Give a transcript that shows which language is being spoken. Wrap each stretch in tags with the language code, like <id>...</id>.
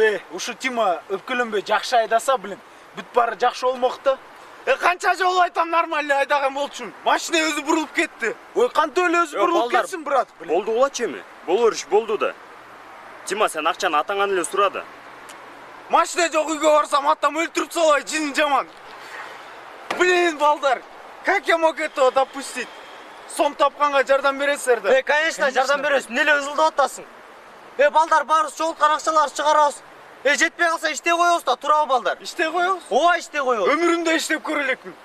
<ky>Ушу Тима өпкөлөнбөй жакшы айдаса, блин, бүт баары жакшы болмокто. Канча жолу айтам нормально айдаган болчумун. Машина өзү бурулуп кетти. Ой, кантип эле өзү бурулуп балдар, кетсин, брат. Болду кулачы эми? Болор иш болду да. Тима, сен акчаны атаңан эле сурады. Машина жок, үйгө барсам атам өлтүрүп салбай, жини жаман.</ky> <ru>Блин, балдар, как я мог этого допустить?</ru> <ky>Сом тапканга жардам бересиздер да. Конечно, жардам беребиз. Эмне эле ызылдап атасың? Балдар, баарыбыз жоголткан акчаларды чыгарабыз. Жетпей калса иштей коебуз да, турабы балдар? Иштей коебуз. Ооба, иштей коебуз. Өмүрүмдө иштеп көрө элекмин.</ky>